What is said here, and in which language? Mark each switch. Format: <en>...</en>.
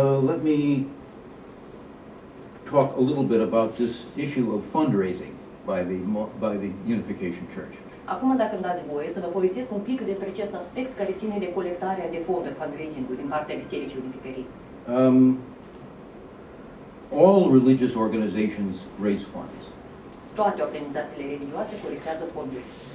<en>Let me talk a little bit about this issue of fundraising by the Unification Church.</en> <ro>Acum, dacă îmi dați voie, să vă povestesc un pic despre acest aspect care ține de colectarea de fonduri, fundraising-ul, din partea Bisericii Unificării.</ro> <en>All religious organizations raise funds.</en> <ro>Toate organizațiile religioase colectează fonduri.</ro>